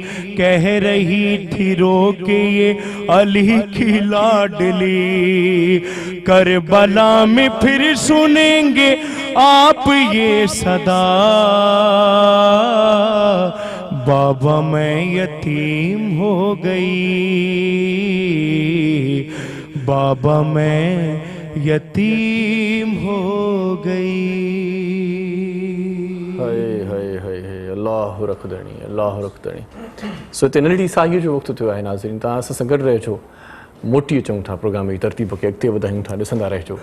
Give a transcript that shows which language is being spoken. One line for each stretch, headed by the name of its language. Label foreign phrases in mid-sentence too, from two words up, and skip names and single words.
Hindi: कह रही थी रो के ये अली की लाडली, करबला में फिर सुनेंगे आप ये सदा, बाबा मैं यतीम हो गई, बाबा मैं यतीम हो गई। हाय हाय हाय हाय,
Sindhi: अल्लाह रखदणी अल्लाह रखदणी। सो हिते नंढड़ी साईअ जो वक़्तु थियो आहे नाज़रीन, तव्हां असां सां गॾु रहिजो, मोटी अचूं था प्रोग्राम जी तरतीब खे अॻिते वधायूं था, ॾिसंदा रहिजो।